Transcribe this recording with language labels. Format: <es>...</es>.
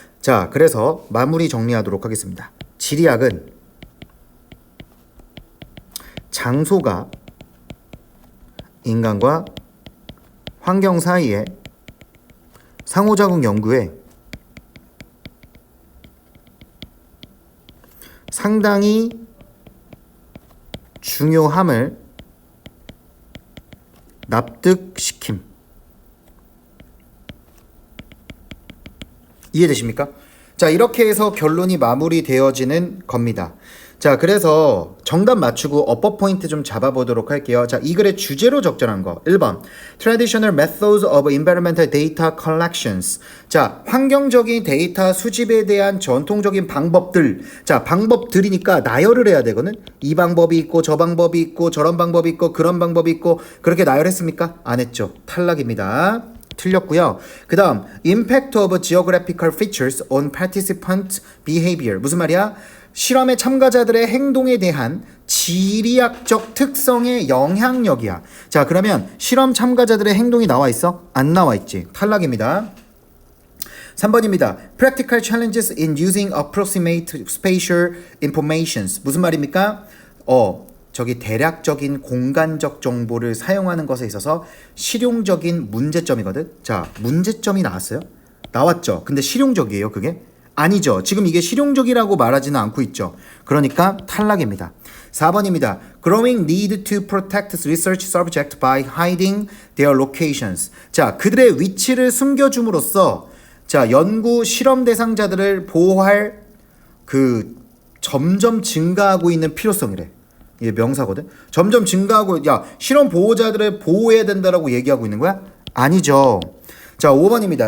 <ko>자, 그래서 마무리 정리하도록 하겠습니다. 지리학은 장소가 인간과 환경 사이에 상호작용 연구에 상당히 중요함을 납득시킴. 이해되십니까? 자, 이렇게 해서 결론이 마무리되어지는 겁니다. 자, 그래서 정답 맞추고 어법 포인트 좀 잡아보도록 할게요. 자, 이 글의 주제로 적절한 거. 1번.</ko> <en>Traditional methods of environmental data collections.</en> <ko>자, 환경적인 데이터 수집에 대한 전통적인 방법들. 자, 방법들이니까 나열을 해야 되거든. 이 방법이 있고 저 방법이 있고 저런 방법이 있고 그런 방법이 있고 그렇게 나열했습니까? 안 했죠. 탈락입니다. 틀렸고요. 그 다음</ko> <en>Impact of geographical features on participant behavior.</en> <ko>무슨 말이야? 실험의 참가자들의 행동에 대한 지리학적 특성의 영향력이야. 자, 그러면 실험 참가자들의 행동이 나와 있어? 안 나와 있지. 탈락입니다. 3번입니다.</ko> <en>Practical challenges in using approximate spatial informations.</en> <ko>무슨 말입니까? 저기 대략적인 공간적 정보를 사용하는 것에 있어서 실용적인 문제점이거든. 자, 문제점이 나왔어요? 나왔죠. 근데 실용적이에요, 그게? 아니죠. 지금 이게 실용적이라고 말하지는 않고 있죠. 그러니까 탈락입니다. 4번입니다.</ko> <en>Growing need to protect research subject by hiding their locations.</en> <ko>자, 그들의 위치를 숨겨줌으로써 자, 연구 실험 대상자들을 보호할 그 점점 증가하고 있는 필요성이래. 이게 명사거든. 점점 증가하고 야, 실험 보호자들을 보호해야 된다라고 얘기하고 있는 거야? 아니죠. 자, 5번입니다.</ko>